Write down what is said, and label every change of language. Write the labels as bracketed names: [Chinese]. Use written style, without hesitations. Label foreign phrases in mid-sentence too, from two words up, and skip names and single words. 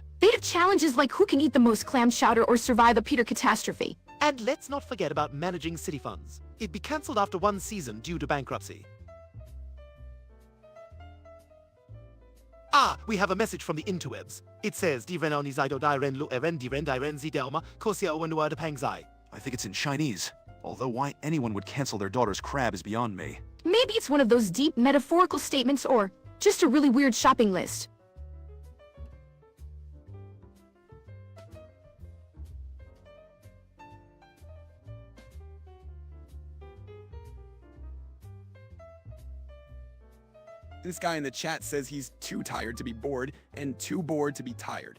[English] They'd have challenges like who can eat the most clam chowder or survive a Peter catastrophe. And let's not forget about managing city funds. It'd be cancelled after one season due to bankruptcy. Ah, we have a message from the interwebs. It says, Diren onizido diren lu eren diren zidelma kosia owenua de pangzai. I think it's in Chinese. Although why anyone would cancel their daughter's crab is beyond me. Maybe it's one of those deep metaphorical statements or just a really weird shopping list. This guy in the chat says he's too tired to be bored and too bored to be tired.